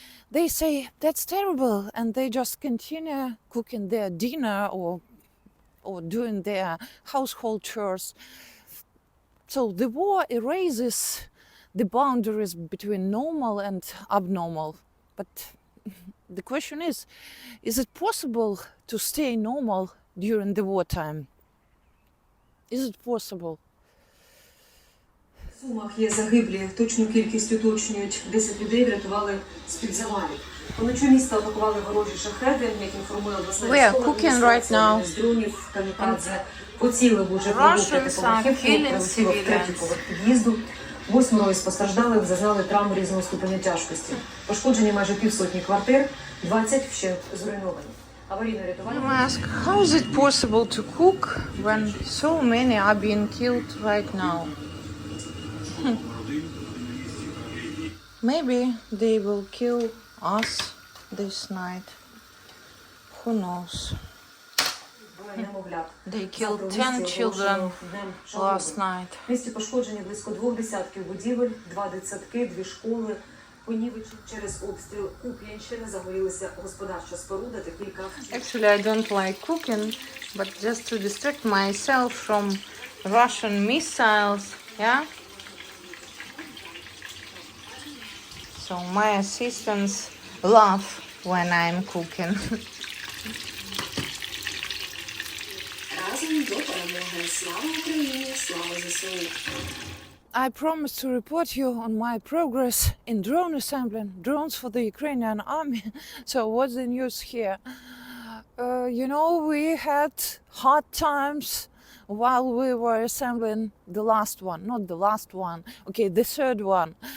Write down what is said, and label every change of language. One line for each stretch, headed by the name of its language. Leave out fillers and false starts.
English: They say that's terrible and they just continue cooking their dinner or doing their household chores. So the war erases the boundaries between normal and abnormal. But the question is it possible to stay normal during the wartime? Is it possible?
Ukrainian: В Сумах є загиблі, точну кількість уточнюють. 10 людей врятували з-під завалів. Поночі міста атакували ворожі шахеди, як інформує обласна
English: Right
Ukrainian: з дронів камікадзе. Поцілив уже поверхівку, прилетіло в третій поверх під'їзду. 8 із постраждалих зазнали травм різного ступеня тяжкості. Пошкоджені майже півсотні квартир, 20 вщент зруйновані.
English: I ask, how is it possible to cook when so many are being killed right now? Maybe they will kill us this night. Who knows? They killed 10 children last night.
Ukrainian: В місті пошкоджені близько 2 десятків будівель, 2 дитсадки, 2 школи. Понівечені через обстріл Куп'янщини загорілися господарча споруда та кілька автівок.
English: Actually, I don't like cooking, but just to distract myself from Russian missiles, yeah? So my assistants laugh when I'm cooking.
Ukrainian: Разом до перемоги. Слава Україні, слава ЗСУ.
English: I promise to report you on my progress in drone assembling, drones for the Ukrainian army. So what's the news here? You know, we had hard times while we were assembling the last one, not the last one, okay, the third one.